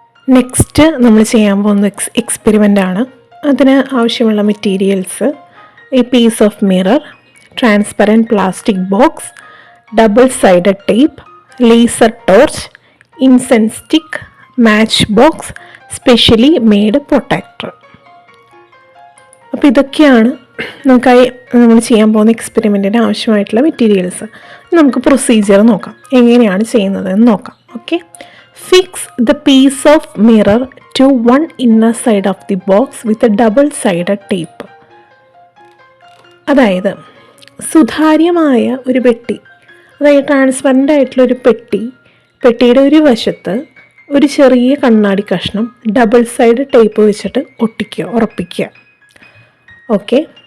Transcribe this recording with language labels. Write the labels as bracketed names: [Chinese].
[Malayalam] Next നമ്മൾ ചെയ്യാൻ പോകുന്ന എക്സ്പെരിമെൻ്റ് ആണ്. അതിന് ആവശ്യമുള്ള മെറ്റീരിയൽസ് ഈ piece of mirror, transparent plastic box, double sided tape, laser torch, incense stick, match box, specially made protector. അപ്പോൾ ഇതൊക്കെയാണ് നമ്മൾ ചെയ്യാൻ പോകുന്ന എക്സ്പെരിമെൻറ്റിന് ആവശ്യമായിട്ടുള്ള മെറ്റീരിയൽസ്. നമുക്ക് പ്രൊസീജിയർ നോക്കാം, എങ്ങനെയാണ് ചെയ്യുന്നത് എന്ന് നോക്കാം. Okay. [English] Fix the piece of mirror to one inner side of the box with a double-sided tape. [Malayalam] അതായത് സുതാര്യമായ ഒരു പെട്ടി, അതായത് ട്രാൻസ്പെറൻ്റ് ആയിട്ടുള്ള ഒരു പെട്ടിയുടെ ഒരു വശത്ത് ഒരു ചെറിയ കണ്ണാടി കഷ്ണം ഡബിൾ സൈഡ് ടേപ്പ് വെച്ചിട്ട് ഉറപ്പിക്കുക. ഓക്കെ.